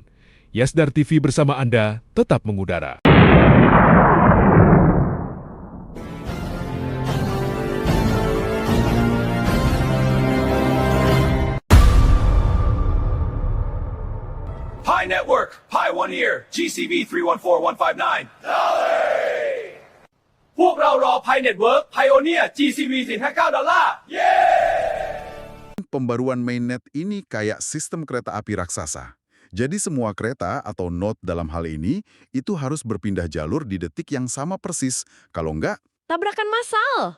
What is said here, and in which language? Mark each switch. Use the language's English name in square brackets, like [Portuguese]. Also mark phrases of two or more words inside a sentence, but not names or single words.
[Indonesian] Yasdar TV bersama Anda tetap mengudara. [English] Pi Network, Pi 1 Year, GCV 314159. [Thai] พวกเรารอ Pi Network Pioneer GCV 459 [Indonesian] Pembaruan mainnet ini kayak sistem kereta api raksasa. Jadi semua kereta atau node dalam hal ini itu harus berpindah jalur di detik yang sama persis. Kalau enggak, Tabrakan massal.